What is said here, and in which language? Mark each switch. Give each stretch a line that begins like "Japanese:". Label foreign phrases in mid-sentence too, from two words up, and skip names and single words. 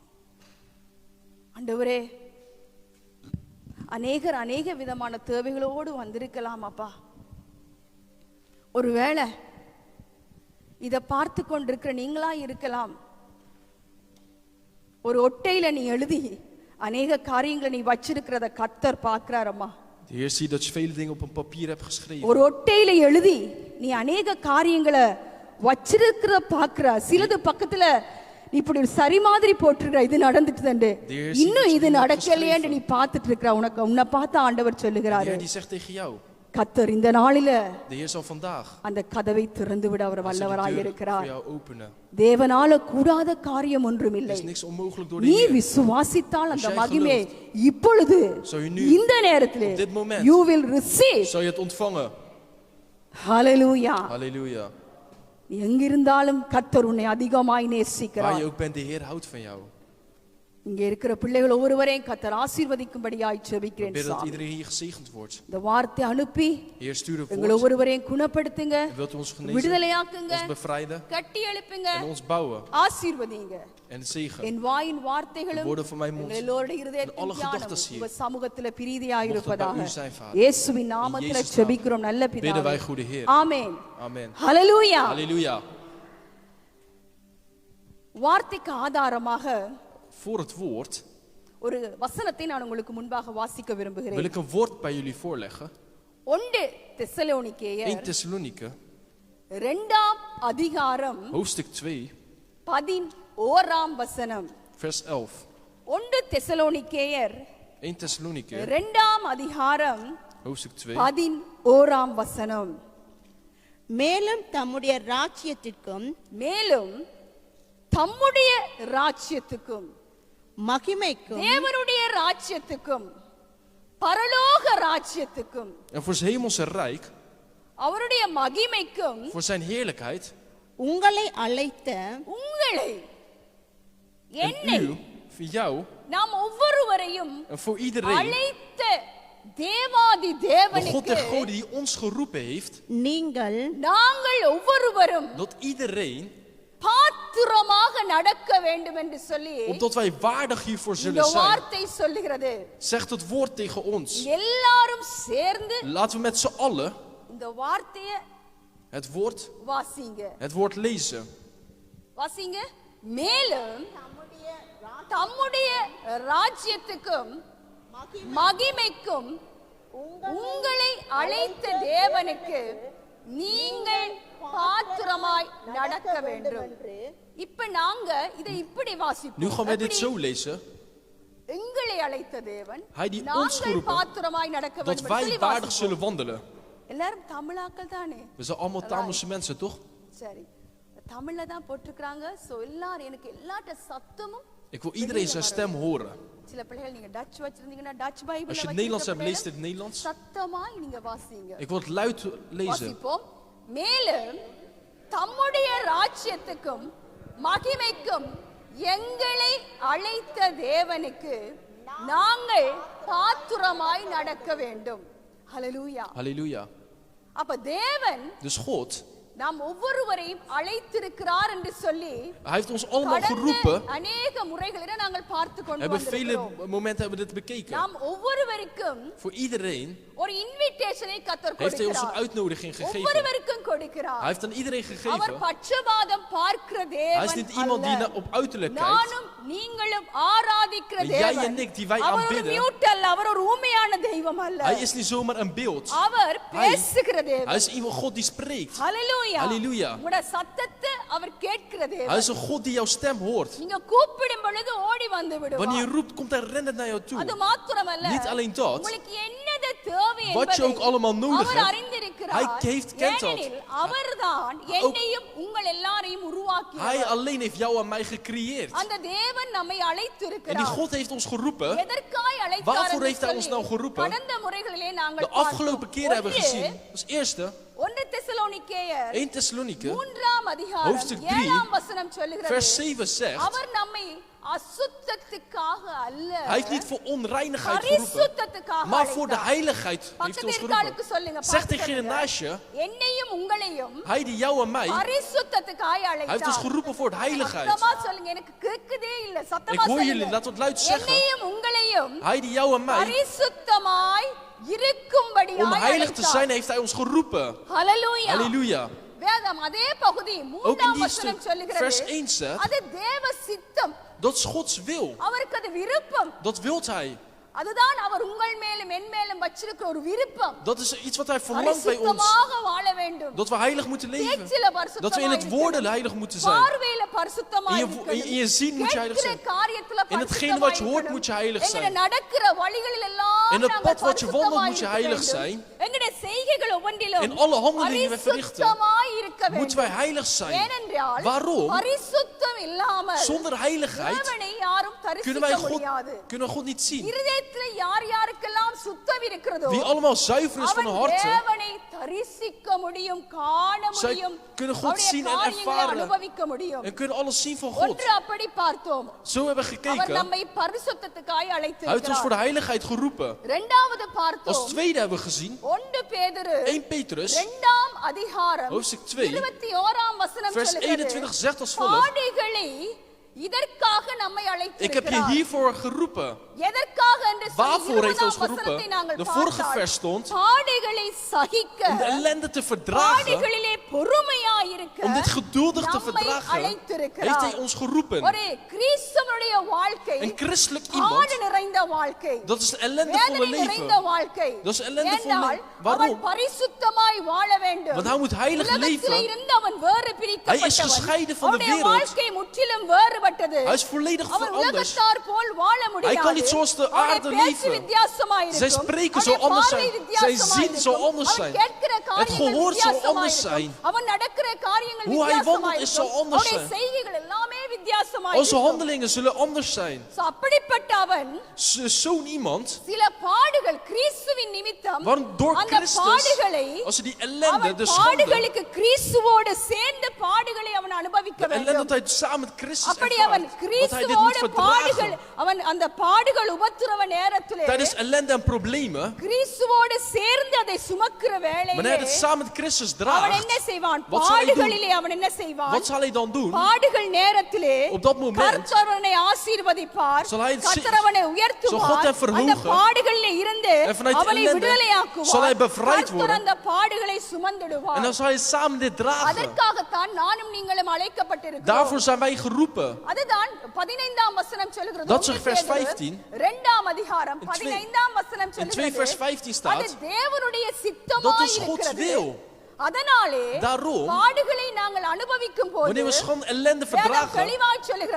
Tamil: ஆண்டவரே, அநேக விதமான தேவைகளோடு வந்திருக்கலாம் அப்பா. ஒருவேளை இதை பார்த்து கொண்டிருக்கிற நீங்களா இருக்கலாம். ஒரு ஒட்டையில நீ எழுதி அநேக காரியங்களை நீ வச்சிருக்கிறத கர்த்தர் பார்க்கிறாரம்மா.
Dutch: De Heer ziet dat je vele dingen op een papier hebt geschreven.
Tamil: ஒரு ஒட்டையில எழுதி நீ அநேக காரியங்களை வச்சிருக்கிற பார்க்கிறார். சிலது பக்கத்துல நீ இப்படி ஒரு சரி மாதிரி போட்டிருக்கிற, இது நடந்துட்டு இன்னும் இது நடக்கலையேன்னு நீ பார்த்துட்டு இருக்கிற. உன்னை பார்த்து ஆண்டவர் சொல்லுகிறாரு,
Dutch: Die zegt tegen jou,
Tamil: கர்த்தர் இந்த நாளில
Dutch: de Heer zal vandaag
Tamil: அந்த கதவை திறந்து விட அவர் வல்லவராய்
Dutch: voor
Tamil: இருக்கிறார்.
Dutch: jou openen.
Tamil: தேவனால கூடாத காரியம் ஒன்றுமில்லை.
Dutch: Er is niks onmogelijk door de
Tamil: நீ
Dutch: Heer.
Tamil: விசுவாசித்தால் அந்த மகிமை இப்பொழுது இந்த நேரத்திலே
Dutch: op dit moment
English: you will receive.
Dutch: Zal je het ontvangen?
Tamil: Hallelujah.
Dutch: Halleluja.
Tamil: நீ எங்கிருந்தாலும் கர்த்தர் உன்னை அதிகமாய்
Dutch: Waar
Tamil: நேசிக்கிறார்.
Dutch: je ook bent, de Heer houdt van jou.
Tamil: இங்க இருக்கிற பிள்ளைகள் ஒவ்வொருவரையும் கர்த்தர் ஆசீர்வதிக்கும்படியாய் ஜெபிக்கிறேன்
Dutch: Bid dat
Tamil: சுவாமி.
Dutch: iedereen hier gezegend wordt.
Tamil: இந்த வார்த்தை அனுப்பி
Dutch: Heer, stuur het
Tamil: எங்களை
Dutch: woord.
Tamil: ஒவ்வொருவரையும் குணப்படுத்துங்க,
Dutch: En wilt u ons genezen,
Tamil: விடுதலையாக்குங்க,
Dutch: ons bevrijden
Tamil: கட்டி எழுப்புங்க,
Dutch: en ons bouwen
Tamil: ஆசீர்வதிங்க.
Dutch: en zegen.
Tamil: என் வாயின் வார்த்தைகளும்
Dutch: De woorden van mijn mond,
Tamil: எல்லோருடைய இருதயத்தின்
Dutch: alle
Tamil: தியானமும்
Dutch: gedachtes hier,
Tamil: உங்க சமூகத்துல பிரீதியாய்
Dutch: mochten
Tamil: இருப்பதாக
Dutch: bij u zijn, Vader.
Tamil: இயேசுவின் நாமத்துல
Dutch: In Jezus' naam
Tamil: ஜெபிக்கிறோம் நல்ல
Dutch: bidden
Tamil: பிதாவே.
Dutch: wij, goede Heer.
Tamil: ஆமென்.
Dutch: Amen.
Tamil: ஹல்லேலூயா.
Dutch: Halleluja.
Tamil: வார்த்தைக்கு ஆதாரமாக
Dutch: Voor het woord
Tamil: ஒரு வசனத்தை நான் உங்களுக்கு முன்பாக வாசிக்க
Dutch: wil
Tamil: விரும்புகிறேன்.
Dutch: ik een woord bij jullie voorleggen.
Tamil: 1 தெசலோனிக்கேயர்
Dutch: 1 Thessaloniken,
Tamil: 2ஆம் அதிகாரம்
Dutch: hoofdstuk 2,
Tamil: 11ஆம் வசனம்.
Dutch: vers 11.
Tamil: 1 தெசலோனிக்கேயர்
Dutch: 1 Thessaloniken,
Tamil: 2ஆம் அதிகாரம்
Dutch: hoofdstuk 2,
Tamil: 11ஆம் வசனம். மேலும் தம்முடைய ராஜ்யத்திற்கும் மேலும் தம்முடைய ராஜ்யத்துக்கும் மகிமைக்கும் தேவனுடைய ராஜ்யத்துக்கும் பரலோக ராஜ்யத்துக்கும்
Dutch: en voor zijn hemelse rijk,
Tamil: அவருடைய மகிமைக்கும்
Dutch: voor zijn heerlijkheid,
Tamil: உங்களை அழைத்த உங்களை
Dutch: en
Tamil: என்னை
Dutch: u, voor jou
Tamil: நாம் ஒவ்வொருவரையும்
Dutch: en voor iedereen,
Tamil: அழைத்த தேவாதி
Dutch: de God der
Tamil: தேவனுக்கு
Dutch: goden die ons geroepen heeft,
Tamil: நீங்கள் நாங்கள் ஒவ்வொருவரும்
Dutch: dat iedereen,
Tamil: பாத்திரமாக நடக்க வேண்டும் என்று சொல்லி
Dutch: opdat wij waardig hiervoor
Tamil: இந்த
Dutch: zullen zijn,
Tamil: வார்த்தை சொல்லுகிறது.
Dutch: zegt het woord tegen ons.
Tamil: எல்லாரும் சேர்ந்து
Dutch: Laten we met z'n allen
Tamil: இந்த வார்த்தையை
Dutch: het woord lezen.
Tamil: வாசிங்க. மேலும் தம்முடைய ராஜ்யத்துக்கும் மகிமைக்கும் உங்களை அழைத்த தேவனுக்கு நீங்கள் பாத்திரமாய் நடக்க வேண்டும். இப்ப நாங்க இதை இப்படி
Dutch: Nu
Tamil: வாசிப்போம்.
Dutch: gaan wij dit zo lezen.
Tamil: எங்களை அழைத்த தேவன்
Dutch: Hij die ons
Tamil: நாங்கள்
Dutch: geroepen,
Tamil: பாத்திரமாய் நடக்க
Dutch: dat
Tamil: வேண்டும்.
Dutch: wij waardig zullen wandelen.
Tamil: எல்லாரும் தமிழாக்கள் தானே?
Dutch: We zijn allemaal Tamilse mensen, toch?
Tamil: சரி, தமிழ்ல தான் போட்டிருக்காங்க. சோ எல்லாரும் எனக்கு எல்லாட்ட சத்தமும்.
Dutch: Ik wil iedereen zijn stem horen.
Tamil: சில பிள்ளைகள் நீங்க டச் வச்சிருந்தீங்கன்னா
English: Dutch Bible
Dutch: Als je het Nederlands hebt, lees het in het Nederlands.
Tamil: சத்தமாய் நீங்க வாசிங்க.
Dutch: Ik wil het luid lezen.
Tamil: வாசிப்போம். மேலும் தம்முடைய ராஜ்யத்துக்கும் மகிமைக்கும் எங்களை அழைத்த தேவனுக்கு நாங்கள் பாத்திரமாய் நடக்க வேண்டும். ஹல்லேலூயா.
Dutch: Halleluja.
Tamil: அப்ப தேவன்
Dutch: Dus God,
Tamil: நாம் ஒவ்வொருவரையும் அழைத்திருக்கிறார் என்று சொல்லி
Dutch: Hij heeft ons allemaal geroepen.
Tamil: அநேக முறைகளில் நாங்கள் பார்த்து கொண்டு
Dutch: Hebben vele
Tamil: வந்திருக்கிறோம்.
Dutch: momenten hebben we dit bekeken.
Tamil: நாம் ஒவ்வொருவருக்கும்
Dutch: Voor iedereen
Tamil: ஒரு இன்விடேஷனை கர்த்தர்
Dutch: heeft Hij ons een
Tamil: கொடுக்கிறார்.
Dutch: uitnodiging gegeven.
Tamil: ஒவ்வொருவருக்கும் கொடுக்கிறார்.
Dutch: Hij heeft aan iedereen
Tamil: அவர்
Dutch: gegeven.
Tamil: பட்சபாதம் பார்க்கிற தேவன்
Dutch: Hij is niet iemand die
Tamil: அல்ல.
Dutch: op uiterlijk kijkt.
Tamil: நானும் நீங்களும் ஆராதிக்கிற
Dutch: Maar jij
Tamil: தேவன்
Dutch: en ik die wij
Tamil: அவர் ஒரு
Dutch: aanbidden.
Tamil: மியூட் அல்ல, அவர் ஒரு ஊமையான தெய்வம் அல்ல.
Dutch: Hij is niet zomaar een beeld.
Tamil: அவர் பேசுகிற
Dutch: Hij
Tamil: தேவன்.
Dutch: is iemand God die spreekt.
Tamil: ஹல்லேலூயா.
Dutch: Halleluja.
Tamil: உங்களுடைய சத்தத்தை அவர் கேட்கிற
Dutch: Hij
Tamil: தேவன்.
Dutch: is een God die jouw stem hoort.
Tamil: நீங்க கூப்பிடும் பொழுது ஓடி வந்து
Dutch: Wanneer je
Tamil: விடுவார்.
Dutch: roept, komt Hij rennend naar jou toe.
Tamil: அது மாத்திரமல்ல,
Dutch: Niet alleen dat.
Tamil: உங்களுக்கு என்னது தேவை
Dutch: Wat je ook allemaal
Tamil: என்பதை
Dutch: nodig
Tamil: அவர்
Dutch: hebt,
Tamil: அறிந்திருக்கிறார்.
Dutch: Hij kent dat.
Tamil: ஏனெனில் அவர்தான் என்னையும் உங்கள் எல்லாரையும் உருவாக்கி உருவாக்கி
Dutch: Hij alleen heeft jou en mij gecreëerd.
Tamil: அந்த தேவன் நம்மை
Dutch: En die
Tamil: அழைத்திருக்கிறார்.
Dutch: God heeft ons geroepen.
Tamil: எதற்காய் அழைத்தார்
Dutch: Waarvoor
Tamil: என்று
Dutch: heeft hij ons nou
Tamil: சொல்லி
Dutch: geroepen?
Tamil: கடந்த முறைகளிலே
Dutch: De
Tamil: நாங்கள்
Dutch: afgelopen keren hebben we gezien. Als eerste,
Tamil: 1 தெசலோனிக்கேயர்
Dutch: 1 Thessaloniken,
Tamil: 3ஆம் அதிகாரம்
Dutch: hoofdstuk 3,
Tamil: 7ஆம் வசனம் சொல்லுகிறது,
Dutch: vers 7 zegt.
Tamil: அவர் நம்மை அசுத்தத்துக்காக அல்ல
Dutch: Hij heeft niet voor onreinigheid geroepen,
Tamil: பரிசுத்தத்துக்காக
Dutch: maar voor de
Tamil: அழைத்தார்.
Dutch: heiligheid heeft
Tamil: பக்கத்துல
Dutch: hij ons
Tamil: இருக்காளுக்கு
Dutch: geroepen.
Tamil: சொல்லுங்க,
Dutch: Zeg
Tamil: பார்த்து
Dutch: tegen je
Tamil: சொல்லுங்க.
Dutch: naast je,
Tamil: என்னையும் உங்களையும்
Dutch: hij die jou en mij,
Tamil: பரிசுத்தத்துக்காக
Dutch: hij heeft ons
Tamil: அழைத்தார்.
Dutch: geroepen voor de heiligheid.
Tamil: சத்தமா சொல்லுங்க, எனக்கு கேக்குதே இல்ல,
Dutch: Ik
Tamil: சத்தமா
Dutch: hoor jullie,
Tamil: சொல்லுங்க.
Dutch: laten we het luid zeggen.
Tamil: என்னையும் உங்களையும்
Dutch: Hij die jou en mij,
Tamil: பரிசுத்தமாய் இருக்கும்படியாய்
Dutch: om heilig te
Tamil: அழைத்தார்.
Dutch: zijn, heeft hij ons geroepen.
Tamil: ஹல்லேலூயா.
Dutch: Halleluja.
Tamil: வேதம் அதே பகுதி
Dutch: Ook in
Tamil: 3ஆம்
Dutch: die
Tamil: வசனம்
Dutch: stuk,
Tamil: சொல்லுகிறது,
Dutch: vers 1 zegt,
Tamil: அது தேவ சித்தம்,
Dutch: dat is Gods wil.
Tamil: அவருக்கு அது விருப்பம்.
Dutch: Dat wilt hij.
Tamil: அதுதான் அவர் உங்கள் மேலும் என் மேலும் வச்சிருக்கிற ஒரு விருப்பம்.
Dutch: Dat is iets wat hij verlangt bij ons.
Tamil: பரிசுத்தமாக வாழ வேண்டும்.
Dutch: Dat we heilig moeten leven.
Tamil: பேச்சில பரிசுத்தமா
Dutch: Dat we in het
Tamil: இருக்கணும்.
Dutch: woorden heilig moeten zijn.
Tamil: பார்வையில பரிசுத்தமா
Dutch: In je
Tamil: இருக்கணும்.
Dutch: in je zien moet je heilig
Tamil: கேட்கிற
Dutch: zijn.
Tamil: காரியத்துல
Dutch: In hetgene
Tamil: பரிசுத்தமா
Dutch: wat je hoort
Tamil: இருக்கணும்.
Dutch: moet je heilig
Tamil: எங்கட
Dutch: zijn.
Tamil: நடக்கிற வழிகளில் எல்லாம்
Dutch: In het
Tamil: நாங்கள்
Dutch: pad wat je wandelt
Tamil: பரிசுத்தமா
Dutch: moet je
Tamil: இருக்க
Dutch: heilig
Tamil: வேண்டும்.
Dutch: zijn.
Tamil: எங்கட செய்கைகள் ஒவ்வொன்றிலும்
Dutch: In alle handelingen die we verrichten,
Tamil: பரிசுத்தமாய் இருக்க
Dutch: Moeten wij
Tamil: வேண்டும்.
Dutch: heilig zijn.
Tamil: ஏனென்றால்
Dutch: Waarom?
Tamil: பரிசுத்தம் இல்லாமல்
Dutch: Zonder heiligheid
Tamil: தேவனை யாரும்
Dutch: kunnen
Tamil: தரிசிக்க
Dutch: wij
Tamil: முடியாது.
Dutch: kunnen we God niet zien.
Tamil: இருதயத்துல யார் யாருக்கெல்லாம் சுத்தம் இருக்கிறதோ
Dutch: Wie allemaal zuiver is van
Tamil: அவன்
Dutch: hun harten,
Tamil: தேவனை தரிசிக்க முடியும், காண
Dutch: Zij
Tamil: முடியும்,
Dutch: kunnen God
Tamil: அவருடைய
Dutch: zien en
Tamil: காரியங்களை
Dutch: ervaren.
Tamil: அனுபவிக்க முடியும்.
Dutch: en kunnen alles zien van God.
Tamil: ஒன்று அப்படி பார்த்தோம்,
Dutch: Zo hebben we
Tamil: அவர்
Dutch: gekeken.
Tamil: நம்மை பரிசுத்தத்துக்காய்
Dutch: Hij heeft ons voor
Tamil: அழைத்திருக்கிறார்.
Dutch: de heiligheid geroepen.
Tamil: இரண்டாவது
Dutch: Als
Tamil: பார்த்தோம்,
Dutch: tweede hebben we gezien,
Tamil: 1 பேதுரு
Dutch: 1 Petrus,
Tamil: 2ஆம் அதிகாரம்
Dutch: hoofdstuk 2,
Tamil: 21ஆம் வசனம்
Dutch: vers
Tamil: சொல்லுகிறது,
Dutch: 21 zegt als volgt.
Tamil: பாடுகளை இதற்காக நம்மை
Dutch: Ik heb je
Tamil: அழைத்திருக்கிறார்.
Dutch: hiervoor geroepen.
Tamil: எதற்காக என்று சொல்லி
Dutch: Waarvoor heeft ons
Tamil: 20ஆம் வசனத்தை
Dutch: geroepen?
Tamil: நாங்கள்
Dutch: De vorige
Tamil: பார்த்தால்,
Dutch: vers stond,
Tamil: பாடுகளை சகிக்க,
Dutch: om de ellende te verdragen,
Tamil: பாடுகளிலே பொறுமையாய் இருக்க
Dutch: om dit geduldig te
Tamil: நம்மை
Dutch: verdragen, heeft
Tamil: அழைத்திருக்கிறார்.
Dutch: hij ons geroepen.
Tamil: ஒரு கிறிஸ்தவனுடைய வாழ்க்கை
Dutch: Een christelijk
Tamil: பாடு
Dutch: iemand,
Tamil: நிறைந்த வாழ்க்கை,
Dutch: dat is een ellendevolle
Tamil: வேதனை நிறைந்த
Dutch: leven.
Tamil: வாழ்க்கை.
Dutch: Dat is ellendevolle
Tamil: ஏனென்றால்
Dutch: leven.
Tamil: அவன்
Dutch: Waarom?
Tamil: பரிசுத்தமாய் வாழ வேண்டும்.
Dutch: Want hij moet heilig
Tamil: உலகத்திலே
Dutch: leven.
Tamil: இருந்து அவன் வேறு
Dutch: Hij is gescheiden van de
Tamil: அவனுடைய
Dutch: wereld.
Tamil: வாழ்க்கை முற்றிலும் வேறுபட்டது.
Dutch: Hij is volledig
Tamil: அவன்
Dutch: veranderd.
Tamil: உலகத்தார் போல் வாழ முடியாது.
Dutch: Hij kan niet zoals de
Tamil: அவனுடைய
Dutch: aarde
Tamil: பேச்சு
Dutch: leven.
Tamil: வித்தியாசமா இருக்கும்.
Dutch: Zijn spreken zal
Tamil: அவனுடைய
Dutch: anders
Tamil: பார்வை
Dutch: zijn.
Tamil: வித்தியாசமா
Dutch: Zijn zien
Tamil: இருக்கும்.
Dutch: zal anders
Tamil: அவன்
Dutch: zijn.
Tamil: கேட்கிற காரியங்கள்
Dutch: gehoor zal
Tamil: வித்தியாசமா
Dutch: anders
Tamil: இருக்கும்.
Dutch: zijn.
Tamil: அவன் நடக்கிற காரியங்கள்
Dutch: Hoe hij
Tamil: வித்தியாசமா
Dutch: wandelt is
Tamil: இருக்கும்.
Dutch: zal anders
Tamil: அவனுடைய
Dutch: zijn.
Tamil: செய்கைகள் எல்லாமே வித்தியாசமா
Dutch: Onze
Tamil: இருக்கும்.
Dutch: handelingen zullen anders zijn.
Tamil: So, அப்படிப்பட்ட அவன்
Dutch: Zo'n iemand,
Tamil: சில பாடுகள் கிறிஸ்துவின் நிமித்தம்
Dutch: waarom door
Tamil: அந்த
Dutch: Christus,
Tamil: பாடுகளை
Dutch: als hij die ellende,
Tamil: அவன்
Dutch: de schande,
Tamil: பாடுகளுக்கு கிறிஸ்துவோடு சேர்ந்து பாடுகளை அவன் அனுபவிக்க
Dutch: de ellende
Tamil: வேண்டும்.
Dutch: dat hij samen met Christus
Tamil: அப்படி அவன்
Dutch: ervaart, dat hij dit moet
Tamil: கிறிஸ்துவோடு பாடுகள்,
Dutch: verdragen.
Tamil: அவன் அந்த பாடுகள் உபத்திரவ நேரத்திலே
Dutch: Tijdens ellende en problemen,
Tamil: கிறிஸ்துவோடு சேர்ந்து அதை சுமக்கிற
Dutch: wanneer hij
Tamil: வேளையிலே
Dutch: het samen met Christus
Tamil: அவன் என்ன
Dutch: draagt,
Tamil: செய்வான்?
Dutch: wat zal hij doen?
Tamil: பாடுகளிலே அவன் என்ன செய்வான்?
Dutch: wat zal hij dan doen?
Tamil: பாடுகள் நேரத்திலே
Dutch: Op dat moment
Tamil: கர்த்தரவனை ஆசீர்வதிப்பார்,
Dutch: zal hij
Tamil: கர்த்தரவனை
Dutch: zal God
Tamil: உயர்த்துவார்,
Dutch: hem verhogen.
Tamil: அந்த பாடுகளிலே இருந்து
Dutch: En vanuit die
Tamil: அவனை
Dutch: ellende
Tamil: விடுதலையாக்குவார்,
Dutch: zal hij bevrijd
Tamil: கர்த்தர்
Dutch: worden.
Tamil: அந்த பாடுகளை
Dutch: En
Tamil: சுமந்திடுவார்.
Dutch: dan zal hij samen dit dragen.
Tamil: அதற்காகத்தான் நானும் நீங்களும் அழைக்கப்பட்டிருக்கிறோம்.
Dutch: Daarvoor zijn wij geroepen.
Tamil: அதுதான் 15ஆம் வசனம் சொல்கிறது.
Dutch: Dat zegt vers 15.
Tamil: 2ஆம் அதிகாரம்
Dutch: In twee-
Tamil: 15ஆம் வசனம்
Dutch: In 2 vers
Tamil: சொல்கிறது.
Dutch: 15
Tamil: அது
Dutch: staat,
Tamil: தேவனுடைய
Dutch: dat
Tamil: சித்தமாய்
Dutch: is Gods
Tamil: இருக்கிறது.
Dutch: wil.
Tamil: அதனாலே
Dutch: Daarom,
Tamil: பாடுகளை நாங்கள் அனுபவிக்கும் போது
Dutch: Wanneer we gewoon ellende
Tamil: வேதம்
Dutch: verdragen,
Tamil: தெளிவாய் சொல்கிறது,